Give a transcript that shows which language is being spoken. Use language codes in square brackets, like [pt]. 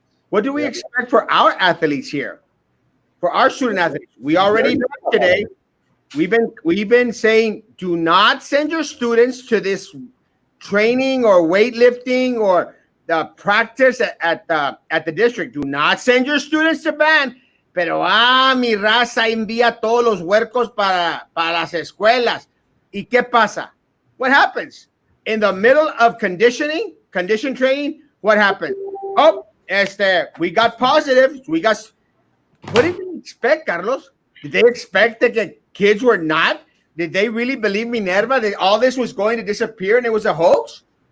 [en] What do we expect for our athletes here? For our student athletes? We already know today. We've been saying, do not send your students to this training or weightlifting or the practice at the district. Do not send your students to band. [es] Pero mi raza envía todos los huercos para las escuelas. ¿Y qué pasa? [en] What happens? In the middle of condition training, what happens? Oh, we got positive. What did they expect, Carlos? Did they expect that kids were not? Did they really believe Minerva that all this was going to disappear and it was a hoax?